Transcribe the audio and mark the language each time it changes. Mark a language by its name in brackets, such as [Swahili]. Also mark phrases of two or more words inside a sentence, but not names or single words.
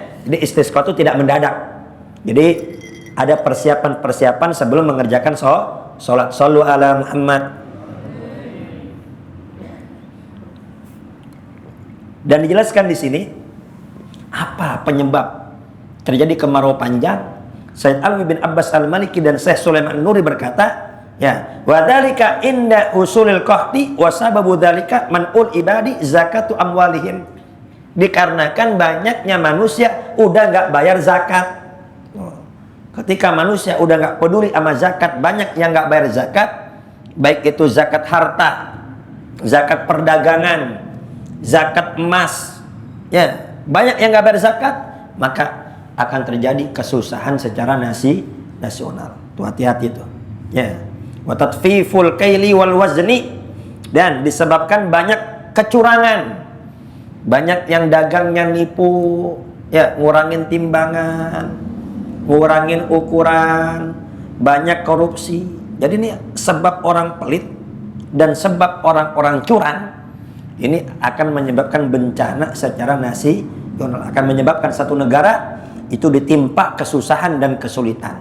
[Indonesian] Jadi istisqa itu tidak mendadak. Jadi ada persiapan-persiapan sebelum mengerjakan sholat. [Arabic] صلوا على محمد. [Indonesian] Dan dijelaskan di sini apa penyebab terjadi kemarau panjang. Sayyid Alwi bin Abbas Al-Maliki dan Syekh Sulaiman Nuri berkata, [Arabic] ya, وذلك عند حصول القحط وسبب ذلك منع العباد زكاة أموالهم. [Indonesian] Dikarenakan banyaknya manusia udah nggak bayar zakat. Ketika manusia udah nggak peduli sama zakat, banyak yang nggak bayar zakat, baik itu zakat harta, zakat perdagangan, zakat emas, ya, banyak yang nggak bayar zakat, maka akan terjadi kesusahan secara nasional. Tuh hati-hati tuh, [Arabic] ya. وتطفيف الكيل والوزن, [Indonesian] dan disebabkan banyak kecurangan, banyak yang dagangnya nipu, ya, ngurangin timbangan, ngurangin ukuran, banyak korupsi. Jadi ini sebab orang pelit dan sebab orang-orang curang ini akan menyebabkan bencana secara nasional, akan menyebabkan satu negara itu ditimpa kesusahan dan kesulitan.